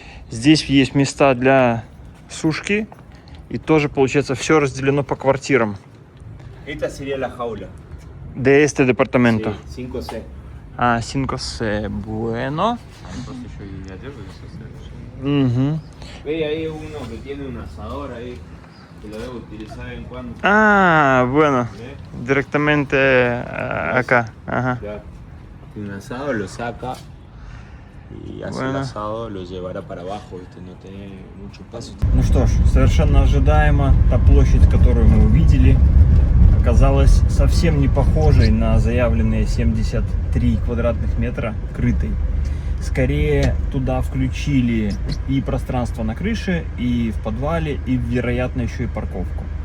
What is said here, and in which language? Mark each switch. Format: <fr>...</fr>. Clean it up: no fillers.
<ru>Здесь есть места для сушки, и тоже, получается, все разделено по квартирам.</ru> <es>Esta sería la jaula. De este departamento. Sí, 5C. А, 5C, bueno.</es> <ru>Они просто еще и одежду здесь оставили. Угу.</ru> <es>Ve ahí uno que tiene un asador ahí, que lo debe utilizar de vez en cuando. А, bueno. ¿Ves? Directamente acá. Ага. Ya. Un asado lo saca y hace Bueno. el asado, lo llevará para abajo, ¿viste? No tiene mucho paso.</es> <ru>Ну что ж, совершенно ожидаемо, та площадь, которую мы увидели, оказалась совсем не похожей на заявленные 73 квадратных метра крытой. Скорее, туда включили и пространство на крыше, и в подвале, и, вероятно, еще и парковку.</ru>